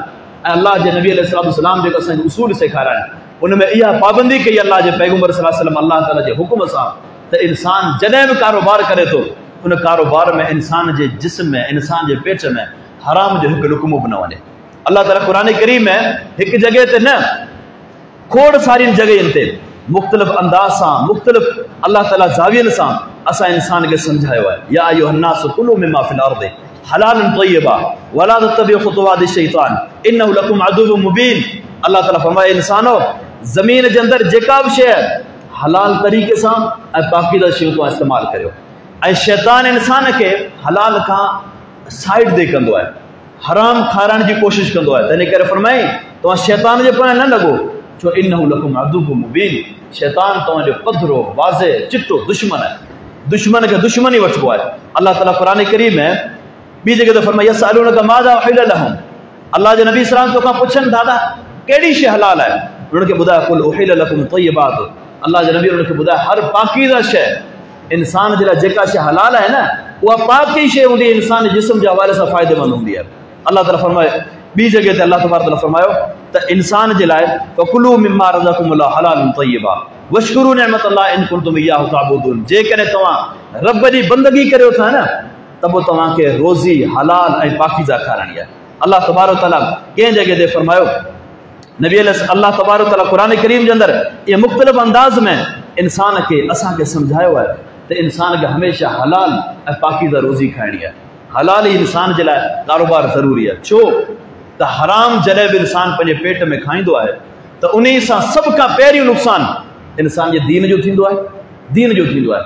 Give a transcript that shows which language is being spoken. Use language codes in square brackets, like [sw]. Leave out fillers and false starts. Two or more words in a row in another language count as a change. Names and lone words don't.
[sd] ऐं अल्लाह जे नबी अलैहिस्सलाम जेको असांखे उसूल सेखारिया आहिनि, उन में इहा पाबंदी कई अल्लाह जे पैगंबर [ar] صلى الله عليه وسلم [sd] अल्लाह ताला जे हुकुम सां त इंसान जॾहिं बि कारोबार करे थो, उन कारोबार में इंसान जे जिस्म में, इंसान जे पेट में हराम जो हिकु लुक़्मो बि न वञे। अल्लाह ताला क़ुरान करीम में हिकु जॻह ते न, खोड़ सारियुनि जॻहियुनि ते मुख़्तलिफ़ अंदाज़ सां, मुख़्तलिफ़ अल्लाह ताला ज़ावियनि सां असां इंसान खे सम्झायो आहे। [ar] يا أيها الناس كلوا مما في الأرض حلالا طيبا ولا تتبعوا خطوات الشيطان إنه لكم عدو مبين. [sd] अल्लाह ताला फरमाए इंसानो ज़मीन जे अंदर जेका बि शइ हलाल तरीक़े सां ऐं पाकीज़ा शयूं तव्हां इस्तेमालु करियो। ऐं शैतान इंसान खे हलाल खां साइड ॾे कंदो आहे, हराम खाराइण जी कोशिशि कंदो आहे। तंहिं करे फरमाई तव्हां शैतान जे पोयां न लॻो, छो [ar] إنه لكم عدو مبين. [sd] शैतान तव्हांजो पधरो वाज़े चिटो दुश्मन आहे, दुश्मन खे दुश्मन ई वठिबो आहे। अल्लाह ताला क़ुरान करीम में ॿी जॻह ते फरमाई [ar] يسألونك ماذا أحل لهم. [sd] अल्लाह जे नबी सलाम तोखां पुछनि दादा कहिड़ी शइ हलाल आहे, उन्हनि खे ॿुधाए [ar] قل أحل لكم الطيبات. [sd] अल्लाह जे नबी उन्हनि खे ॿुधाए हर पाकीज़ा शइ इंसान जे लाइ जेका शइ हलाल आहे न उहा पाकी शइ हूंदी, इंसान जे जिस्म जे हवाले सां फ़ाइदेमंद हूंदी आहे। अल्लाह ताला फरमाए ॿी जॻह ते [ar] الله تبارك وتعالى [sd] फरमायो त इंसान जे लाइ [ar] فكلوا مما رزقكم الله حلالا طيبا واشكروا نعمة الله إن كنتم إياه تعبدون. [sd] जेकॾहिं तव्हां रब जी बंदगी करियो था न त पोइ तव्हांखे रोज़ी हलाल ऐं पाकीज़ा खाराइणी आहे। [ar] الله تبارك وتعالى [sd] कंहिं जॻह ते फरमायो नबी [ar] الله تبارك وتعالى [sd] क़ुरान करीम जे अंदरि इहे मुख़्तलिफ़ अंदाज़ में इंसान खे असांखे सम्झायो आहे त इंसान खे हमेशह हलाल ऐं पाकीज़ा रोज़ी खाइणी आहे। हलाल ई इंसान जे लाइ कारोबार ज़रूरी आहे, छो त हराम जॾहिं बि इंसान पंहिंजे पेट में खाईंदो आहे त उन सां सभ खां पहिरियों नुक़सानु इंसान जे दीन जो थींदो आहे, दीन जो थींदो आहे।